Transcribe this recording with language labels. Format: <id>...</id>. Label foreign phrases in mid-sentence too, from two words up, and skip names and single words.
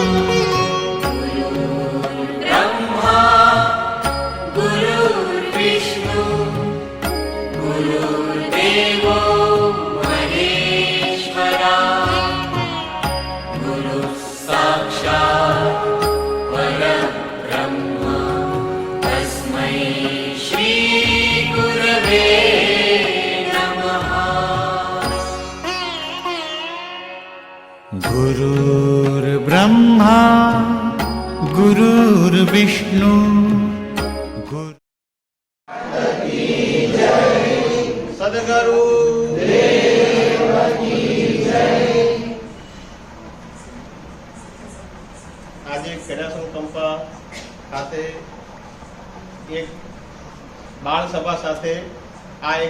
<sa>गुरुर्देवो महेश्वरा गुरुः साक्षात् परब्रह्म तस्मै श्री गुरवे नमः। गुरुर्ब्रह्मा गुरुर्विष्णु</sa> <gu>સદગુરુ આજે ખેડાસણ કંપા ખાતે એક બાળ સભા સાથે આ એક</gu>